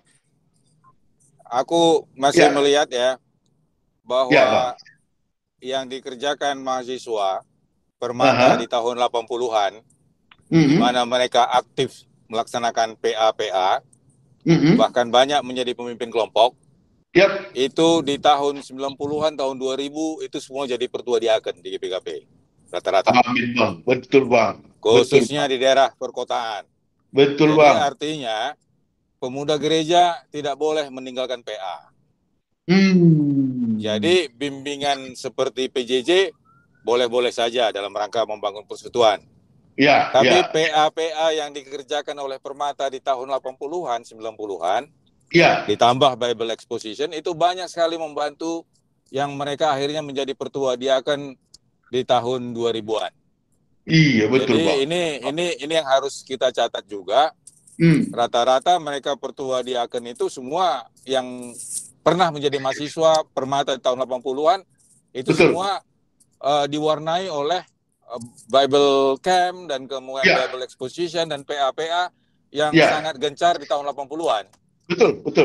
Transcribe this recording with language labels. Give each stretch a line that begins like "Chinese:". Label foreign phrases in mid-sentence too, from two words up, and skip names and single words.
Indonesian: Aku masih melihat ya bahwa yang dikerjakan mahasiswa permata di tahun 80-an, di mana mereka aktif melaksanakan PA, bahkan banyak menjadi pemimpin kelompok. Itu di tahun 90-an, tahun 2000 itu semua jadi pertua diaken di GBKP rata-rata. Amin Bang, betul Bang. Khususnya di daerah perkotaan. Betul jadi, Bang. Artinya pemuda gereja tidak boleh meninggalkan PA. Jadi bimbingan seperti PJJ boleh-boleh saja dalam rangka membangun persekutuan. Tapi PA yang dikerjakan oleh Permata di tahun 80-an, 90-an, ditambah
English: Bible Exposition
Indonesian: itu banyak sekali membantu yang mereka akhirnya menjadi pertua diaken di tahun 2000-an. Iya betul Jadi Bang. ini yang harus kita catat juga. Rata-rata mereka pertua diaken itu semua yang pernah menjadi mahasiswa Permata di tahun 80-an itu semua diwarnai oleh
English: Bible Camp
Indonesian: dan kemudian
English: Bible Exposition
Indonesian: dan PA yang sangat gencar di tahun 80-an. Betul.